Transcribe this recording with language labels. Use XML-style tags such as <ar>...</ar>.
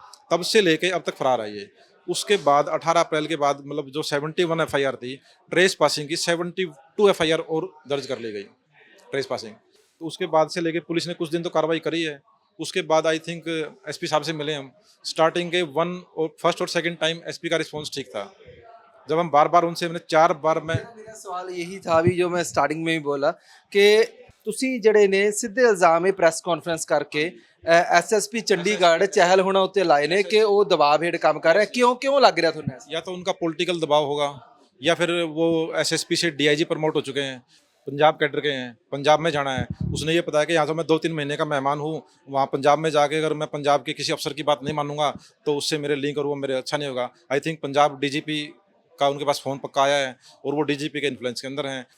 <hi>तब से लेके अब तक फरार है ये। उसके बाद 18 अप्रैल के बाद जो 71 एफआईआर थी, ट्रेस पासिंग की 72 एफआईआर और दर्ज कर ली गई, ट्रेस पासिंग। तो उसके बाद से लेके पुलिस ने कुछ दिन तो कार्रवाई करी है। उसके बाद आई थिंक एसपी साहब से मिले हम। स्टार्टिंग के फर्स्ट और सेकंड टाइम एसपी का रिस्पॉन्स ठीक था। जब हम बार-बार उनसे, मैंने 4 बार मैं मेरा सवाल यही था भी जो मैं स्टार्टिंग में ही बोला कि</hi> <pa>ਤੁਸੀਂ ਜਿਹੜੇ ਨੇ ਸਿੱਧੇ ਇਲਜ਼ਾਮ ਇਹ ਪ੍ਰੈਸ ਕਾਨਫਰੰਸ ਕਰਕੇ ਐਸਐਸਪੀ ਚੰਡੀਗੜ੍ਹ ਚਹਿਲ ਹੋਣਾ ਉੱਤੇ ਲਾਏ ਨੇ ਕਿ ਉਹ ਦਬਾਅ ਹੇਠ ਕੰਮ ਕਰ ਰਿਹਾ। ਕਿਉਂ ਲੱਗ ਰਿਹਾ ਤੁਹਾਨੂੰ ऐसा?</pa> <hi>या तो उनका पॉलिटिकल दबाव होगा या फिर वो एसएसपी से डीआईजी प्रमोट हो चुके हैं, पंजाब कैडर के हैं, पंजाब में जाना है। उसने ये पता है कि यहाँ तो मैं 2-3 महीने का मेहमान हूँ, वहाँ पंजाब में जाके अगर मैं पंजाब के किसी अफसर की बात नहीं मानूंगा तो उससे मेरे लिंक और वो मेरे अच्छा नहीं होगा। आई थिंक पंजाब डीजीपी का उनके पास फ़ोन पक्का आया है और वो डीजीपी के इन्फ्लुएंस के अंदर हैं।</hi>